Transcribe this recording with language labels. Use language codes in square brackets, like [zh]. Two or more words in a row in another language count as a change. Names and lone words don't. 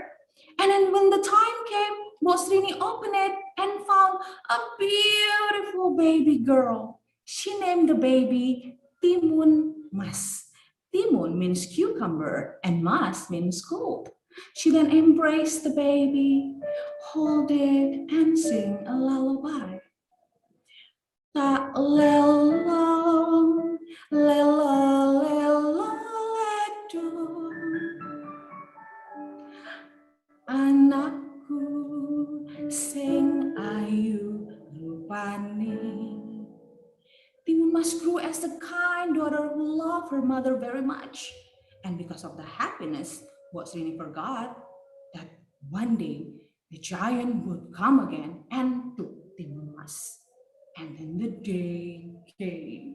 [en] And then when the time came, Bosrini opened it and found a beautiful baby girl. She named the baby Timun Mas. Timun means cucumber and Mas means gold. She then embraced the baby, hold it, and sing a lullaby. [jv] Tak lelong, lela lela ledo, anakku sing ayu rupane. [en] Timun Mas grew as a kind daughter who loved her mother very much. And because of the happiness, what Srini forgot that one day the giant would come again and took Timun Mas. And then the day came.